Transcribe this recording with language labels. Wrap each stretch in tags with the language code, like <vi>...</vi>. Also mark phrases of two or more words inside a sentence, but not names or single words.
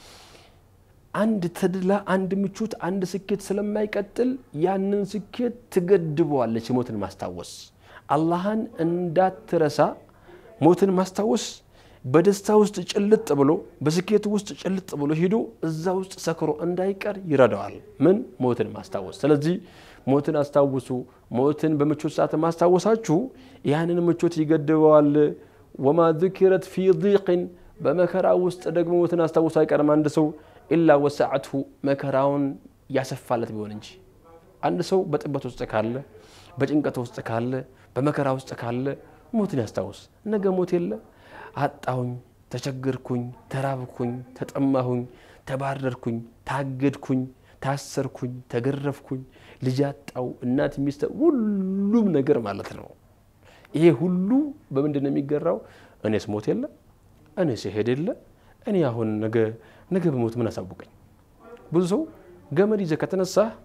<am>አንድ ተድላ አንድ ምቾት አንድ ስኬት ስለማይቀጥል ያንን ስኬት ትገድበዋለች ሞትን ማስተዋወስ አላህን እንዳትረሳ ሞትን ማስተዋወስ በደስታ ውስጥ ጭልጥ ብሎ በስኬት ውስጥ ጭልጥ ብሎ ሄዶ እዛ ውስጥ ሰክሮ እንዳይቀር ይረዳዋል ምን ሞትን ማስተዋወስ ስለዚህ ሞትን አስተዋውሱ ሞትን በምቾት ሰዓት ማስተዋወሳችሁ ያንን ምቾት ይገድበዋል</am> <ar>وما ذكرت في ضيق</ar> <am>በመከራ ውስጥ ደግሞ ሞትን አስተዋውሱ አይቀርም አንድ ሰው</am> <ar>إلا وسعته</ar> <am>መከራውን ያሰፋለት ቢሆን እንጂ አንድ ሰው በጥበት ውስጥ ካለ በጭንቀት ውስጥ ካለ በመከራ ውስጥ ካለ ሞትን ያስተዋውስ ነገ ሞት የለ አጣሁኝ ተቸገርኩኝ ተራብኩኝ ተጠማሁኝ ተባረርኩኝ ታገድኩኝ ታሰርኩኝ ተገረፍኩኝ ልጅ አጣው እናት ሚስት ሁሉም ነገር ማለት ነው ይሄ ሁሉ በመንደነ የሚገራው እኔስ ሞት የለ እኔስ ሄድ የለ እኔ አሁን ነገ በሞት ምን አሳውቀኝ ብዙ ሰው ገመድ ይዘ ከተነሳ</am>